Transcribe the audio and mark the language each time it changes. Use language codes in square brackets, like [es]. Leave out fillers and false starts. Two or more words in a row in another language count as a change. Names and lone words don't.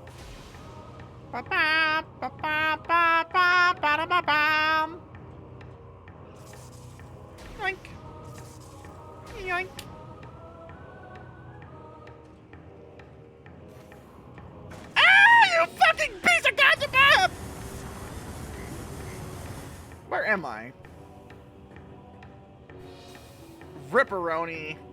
[en] Ba-ba, ba-ba, ba-ba, ba-da-ba-bam. Yoink. Yoink. Ah, you fucking piece of goddamn! Where am I? Ripperoni.